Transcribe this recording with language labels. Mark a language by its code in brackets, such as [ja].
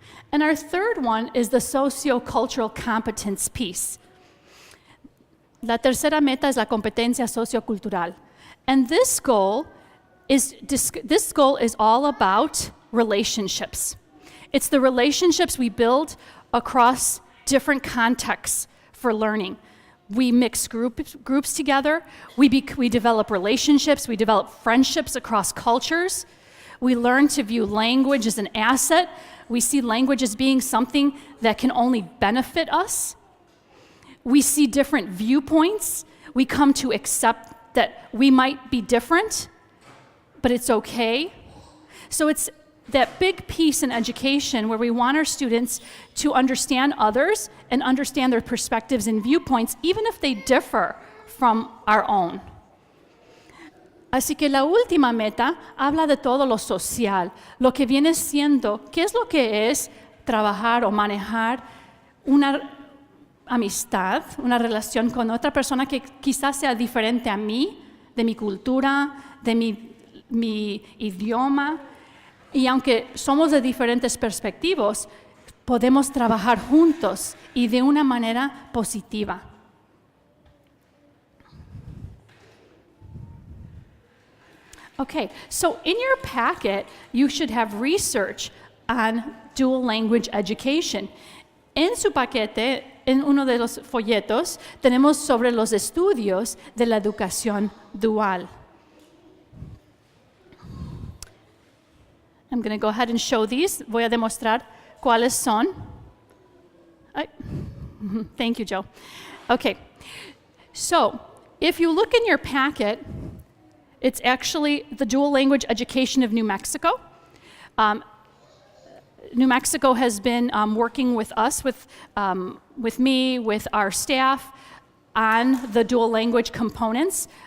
[en] And our third one is the socio-cultural competence piece. [es] La tercera meta es la competencia sociocultural. [en] And this goal is all about relationships. It's the relationships we build across different contexts for learning. We mix groups together, we develop relationships, we develop friendships across cultures. We learn to view language as an asset. We see language as being something that can only benefit us. We see different viewpoints. We come to accept that we might be different, but it's okay. So it's that big piece in education where we want our students to understand others and understand their perspectives and viewpoints, even if they differ from our own. [es] Así que la última meta habla de todo lo social, lo que viene siendo, ¿qué es lo que es trabajar o manejar una amistad, una relación con otra persona que quizás sea diferente a mí, de mi cultura, de mi idioma? Y aunque somos de diferentes perspectivas, podemos trabajar juntos y de una manera positiva. [en] Okay, so in your packet, you should have research on dual language education. [es] En su paquete, en uno de los folletos, tenemos sobre los estudios de la educación dual. [en] I'm going to go ahead and show these. [es] Voy a demostrar cuáles son. [en] Thank you, Joe. Okay, so if you look in your packet, it's actually the Dual Language Education of New Mexico. New Mexico has been working with us, with me, with our staff, on the dual language components.